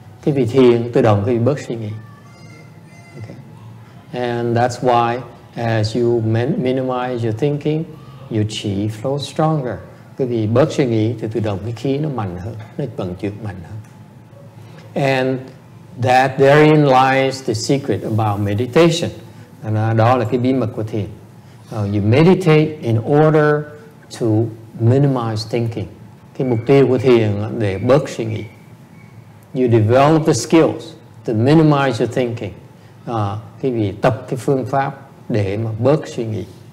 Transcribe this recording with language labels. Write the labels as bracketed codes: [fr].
[vi] Quý vị thiền tự động quý vị bớt suy nghĩ. [en] Okay. And that's why as you minimize your thinking, your chi flows stronger. [vi] Quý vị bớt suy nghĩ thì tự động cái khí nó mạnh hơn, nó vận chuyển mạnh hơn. [en] And that therein lies the secret about meditation. [vi] Đó là cái bí mật của thiền. [en] You meditate in order to minimize thinking. [vi] Cái mục tiêu của thiền là để bớt suy nghĩ. [en] You develop the skills to minimize your thinking. [vi] Quý vị tập cái phương pháp để mà bớt suy nghĩ.